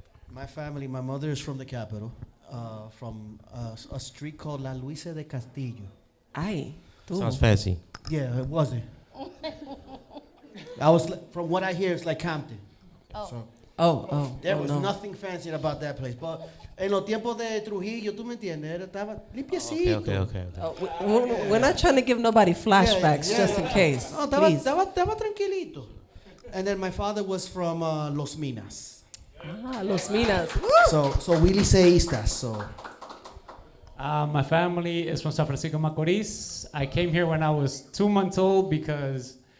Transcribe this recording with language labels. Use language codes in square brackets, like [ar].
[en] My family, my mother is from the capital, from a street called La Luisa de Castillo. [es] Ay, tú. [en] Sounds fancy. Yeah, it wasn't. From what I hear, it's like Compton. Oh. There was no. nothing fancy about that place. But [es] en los tiempos de Trujillo, tú me entiendes, estaba limpiecito. [en] Okay. We're not trying to give nobody flashbacks, just in case. [es] No, [en] Please. [es] estaba tranquilito. [en] And then my father was from Los Minas. Los Minas. So we liceístas, so. My family is from San Francisco Macorís. I came here when I was 2 months old because